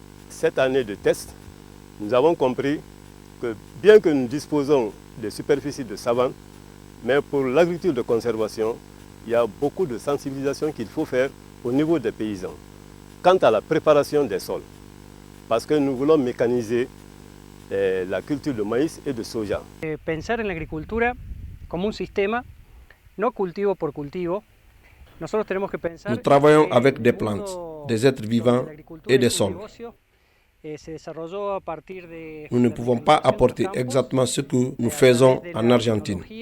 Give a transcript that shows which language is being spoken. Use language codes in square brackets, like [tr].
[fr] Cette année de test, nous avons compris que bien que nous disposons de superficies de savane, mais pour l'agriculture de conservation, il y a beaucoup de sensibilisation qu'il faut faire au niveau des paysans. Quant à la préparation des sols, parce que nous voulons mécaniser la culture de maïs et de soja. [es] Pensar en l'agricultura como un sistema, no cultivo por cultivo. Nosotros tenemos que pensar. [fr] Nous travaillons avec des plantes, des êtres vivants et des sols. Nous ne pouvons pas apporter exactement ce que nous faisons en Argentine.